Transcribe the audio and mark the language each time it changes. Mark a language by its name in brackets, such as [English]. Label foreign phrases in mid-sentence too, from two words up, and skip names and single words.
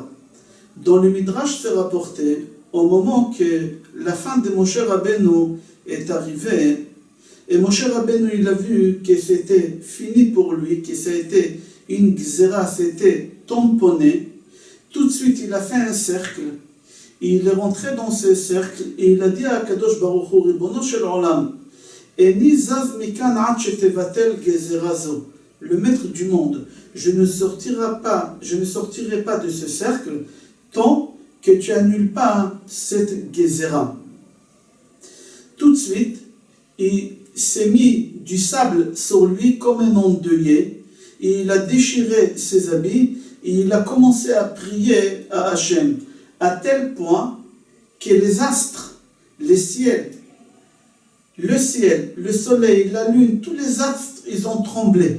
[French] Dans le Midrash, c'est rapporté, au moment que la fin de Moshe Rabbeinu est arrivée, et Moshe Rabbeinu, il a vu que c'était fini pour lui, que ça a été une gzera, c'était tamponné. Tout de suite, il a fait un cercle. Il est rentré dans ce cercle et il a dit à Kadosh Baruch Hu, [Hebrew] רבונו של עולם, איני זז מכאן עד שתבטל גזרה זו, [French] le maître du monde, je ne sortirai pas de ce cercle tant que tu annules pas cette gezera. Tout de suite, il s'est mis du sable sur lui comme un endeuillé, et il a déchiré ses habits, et il a commencé à prier à Hachem, à tel point que les astres, les ciels, le ciel, le soleil, la lune, tous les astres, ils ont tremblé.